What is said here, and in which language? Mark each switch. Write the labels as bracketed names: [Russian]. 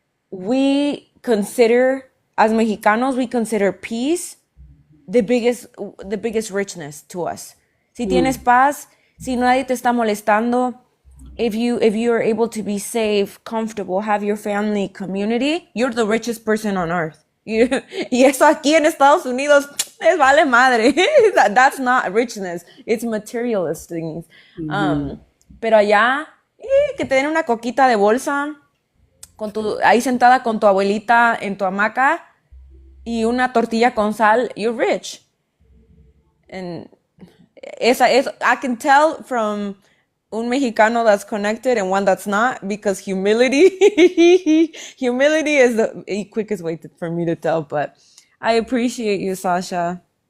[English] We consider, as Mexicanos, we consider peace the biggest richness to us. [Spanish] Si tienes paz, si nadie te está molestando, [English] if you are able to be safe, comfortable, have your family, community, you're the richest person on earth. [Spanish] Y eso aquí en Estados Unidos les vale madre. [English] That's not richness. It's materialist things. [Spanish] Pero allá, que te den una coquita de bolsa, ahí sentada con tu abuelita en tu hamaca y una tortilla con sal, [English] you're rich. And I can tell from [Spanish] un mexicano [English] that's connected and one that's not, because humility is the quickest way for me to tell. But I appreciate you, Sasha.